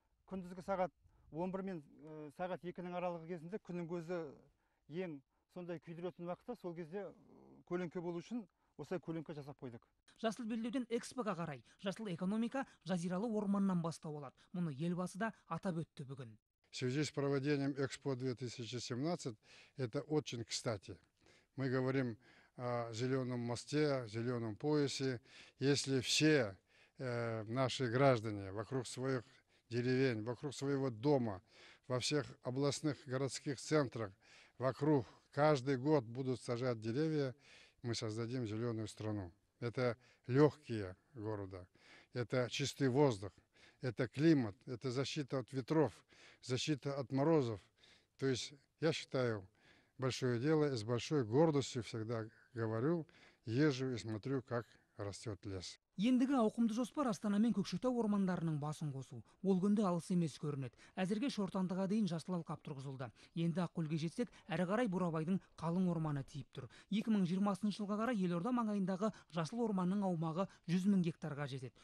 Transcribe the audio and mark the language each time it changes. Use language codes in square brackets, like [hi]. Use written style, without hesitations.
[kk] Күндізгі сағат 11 мен сағат 2-нің аралығы кезінде күннің көзі ең сондай күйдіретін уақытта, сол кезде көлеңке болу үшін осылай көлеңке жасап қойдық. Жасыл белдеуден экспоға қарай жасыл экономика жазиралы орманнан бастау алады. Мұны елбасы да атап өтті бүгін. [ru] В связи с проведением Экспо 2017 это очень кстати. Мы говорим о зеленом мосте, зеленом поясе. Если все наши граждане вокруг своих деревень, вокруг своего дома, во всех областных городских центрах, вокруг каждый год будут сажать деревья, мы создадим зеленую страну. Это легкие города, это чистый воздух, это климат, это защита от ветров, защита от морозов. То есть я считаю, большое дело, и с большой гордостью всегда говорю, езжу и смотрю, как растет лес. [kk] Ендігі ауқымды жоспар Астана мен Көкшетау ормандарының басын қосу. Ол күнде алыс емес көрінеді. Әзірге Шортандыға дейін жасыл алқап тұрғызылды. Енді Ақкөлге жетсек, әрі қарай Бурабайдың қалың орманы тиіп тұр. 2020 жылға қарай елорда маңайындағы жасыл орманның аумағы 100 000 гектарға жетеді.